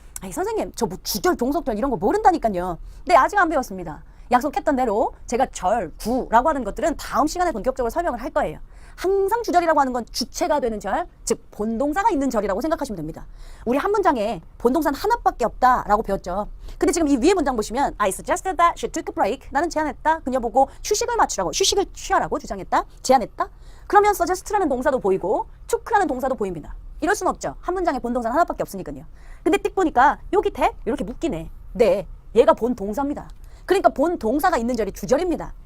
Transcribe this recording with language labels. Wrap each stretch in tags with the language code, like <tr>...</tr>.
<ko>아니 선생님 저 뭐 주절, 종속절 이런 거 모른다니까요. 네 아직 안 배웠습니다. 약속했던 대로 제가 절, 구라고 하는 것들은 다음 시간에 본격적으로 설명을 할 거예요. 항상 주절이라고 하는 건 주체가 되는 절, 즉 본동사가 있는 절이라고 생각하시면 됩니다. 우리 한 문장에 본동사는 하나밖에 없다라고 배웠죠. 근데 지금 이 위에 문장 보시면</ko> <en>I suggested that she took a break.</en> <ko>나는 제안했다. 그녀 보고 휴식을 취하라고 주장했다. 제안했다. 그러면 suggest라는 동사도 보이고 took라는 동사도 보입니다. 이럴 순 없죠. 한 문장에 본동사는 하나밖에 없으니까요. 근데 띡 보니까 여기 대 이렇게 묶이네. 네, 얘가 본동사입니다. 그러니까 본동사가 있는 절이 주절입니다.</ko>